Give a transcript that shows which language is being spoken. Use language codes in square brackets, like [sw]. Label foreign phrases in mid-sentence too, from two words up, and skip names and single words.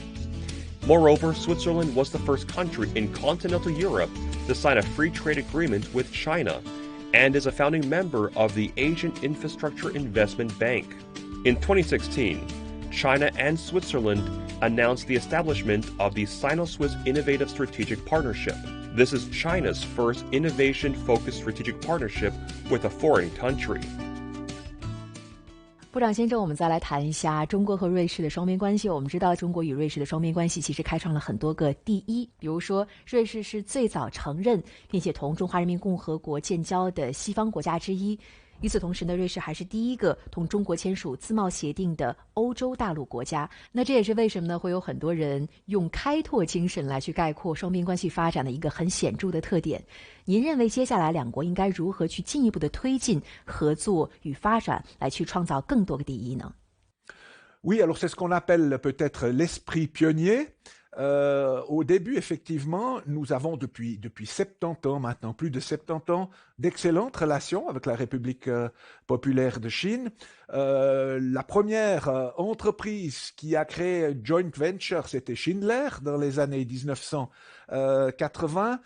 [en] Moreover, Switzerland was the first country in continental Europe to sign a free trade agreement with China and is a founding member of the Asian Infrastructure Investment Bank. In 2016, China and Switzerland announced the establishment of the Sino-Swiss Innovative Strategic Partnership. This is China's first innovation-focused strategic partnership with a foreign country. [zh] 部长先生，我们再来谈一下中国和瑞士的双边关系。我们知道，中国与瑞士的双边关系其实开创了很多个第一，比如说，瑞士是最早承认并且同中华人民共和国建交的西方国家之一。与此同时呢，瑞士还是第一个同中国签署自贸协定的欧洲大陆国家。那这也是为什么呢？会有很多人用开拓精神来去概括双边关系发展的一个很显著的特点。您认为接下来两国应该如何去进一步的推进合作与发展，来去创造更多个第一呢？ [fr] Oui, alors c'est ce qu'on appelle peut-être l'esprit pionnier. Au début, effectivement, nous avons depuis 70 ans maintenant, plus de 70 ans, d'excellentes relations avec la République populaire de Chine. La première entreprise qui a créé [en] joint venture, [fr] c'était Schindler dans les années 1980.